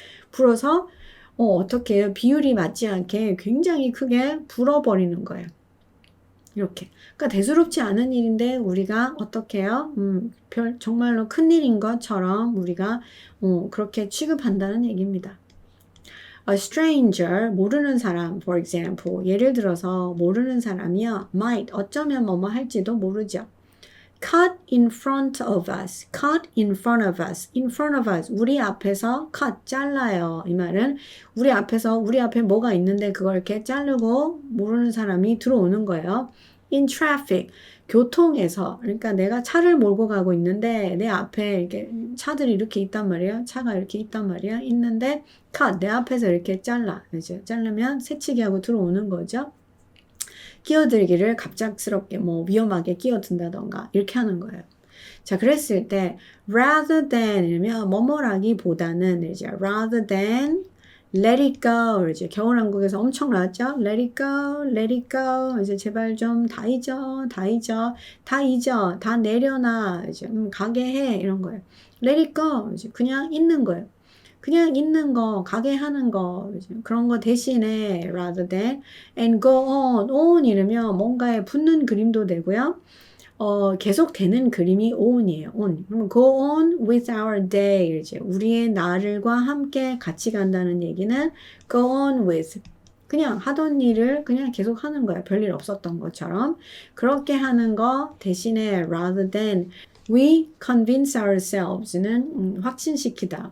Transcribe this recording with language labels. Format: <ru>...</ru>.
<ko>불어서 어떻게 해요? 비율이 맞지 않게 굉장히 크게 불어버리는 거예요. 이렇게. 그러니까 대수롭지 않은 일인데 우리가 어떻게 해요? 정말로 큰 일인 것처럼 우리가 그렇게 취급한다는 얘기입니다.</ko> <en>A stranger,</en> <ko>모르는 사람,</ko> <en>for example.</en> <ko>예를 들어서 모르는 사람이요. might, 어쩌면 뭐뭐 할지도 모르죠.</ko> <en>cut in front of us, cut in front of us, in front of us,</en> <ko>우리 앞에서</ko> <en>cut,</en> <ko>잘라요. 이 말은 우리 앞에서, 우리 앞에 뭐가 있는데 그걸 이렇게 자르고 모르는 사람이 들어오는 거예요. in traffic, 교통에서, 그러니까 내가 차를 몰고 가고 있는데 내 앞에 이렇게 차들이 이렇게 있단 말이에요. 차가 이렇게 있단 말이야. 있는데 cut, 내 앞에서 이렇게 잘라. 이제 자르면 새치기하고 들어오는 거죠. 끼어들기를 갑작스럽게 뭐 위험하게 끼어든다던가 이렇게 하는 거예요. 자, 그랬을 때 rather than 이러면 뭐뭐라기보다는 이제</ko> <en>rather than let it go</en> <ko>이제 겨울왕국에서 엄청 나왔죠.</ko> <en>let it go, let it go</en> <ko>이제 제발 좀 다 잊어, 다 잊어, 다 잊어, 다 내려놔 이제 가게 해 이런 거예요.</ko> <en>let it go</en> <ko>이제 그냥 있는 거예요. 그냥 있는 거, 가게 하는 거, 그런 거 대신에</ko> <en>rather than and go on</en> <ko>이러면 뭔가에 붙는 그림도 되고요. 계속 되는 그림이 on이에요.</ko> <en>on. 그럼 go on with our day.</en> <ko>이제 우리의 날과 함께 같이 간다는 얘기는</ko> <en>go on with.</en> <ko>그냥 하던 일을 그냥 계속 하는 거야. 별일 없었던 것처럼. 그렇게 하는 거 대신에</ko> <en>rather than we convince ourselves</en> <ko>는 확신시키다.</ko>